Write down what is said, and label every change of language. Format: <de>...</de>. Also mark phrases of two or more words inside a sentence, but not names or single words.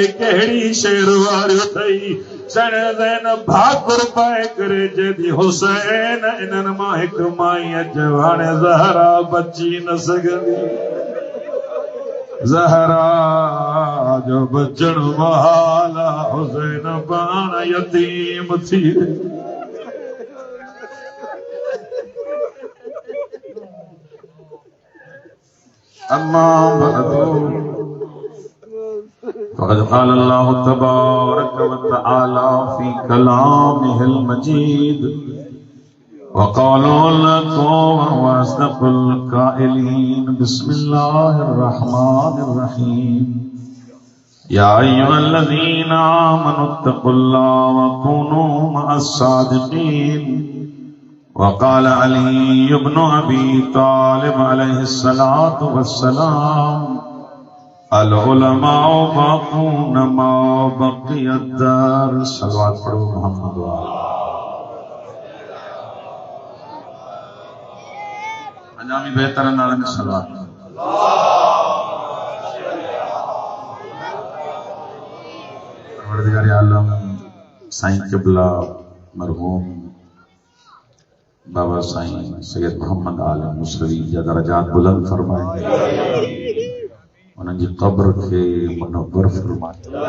<sd>कहिड़ी शेर वारियो अथई सण ज़ैनब भाकुर पाए करे जदी हुसैन इन्हनि मां हिक माईअ चयो हाणे ज़हरा बची न सघंदी ज़हरा जो बचण महाल हुसैन पाण यतीम थी अम्मा</sd> <ar>فقد قال الله تبارك وتعالى في كلامه المجيد و قالوا لكم وأصدق القائلين بسم الله الرحمن الرحيم يا أيها الذين آمنوا اتقوا الله وكونوا مع الصادقين وقال علي بن أبي طالب عليه الصلاة والسلام العلماء باقون ما بقي الدهر</ar> <sd>सलवात पढ़ो मोहम्मद अंजामी बेहतर नाले में सलवात परवरदिगार आलम साईं क़िबला मरहूम बाबा साईं सैयद मोहम्मद आलम मुसवी जा दरजात बुलंद फरमाए उन्हनि जी क़ब्र खे मुनव्वर फरमाए</sd>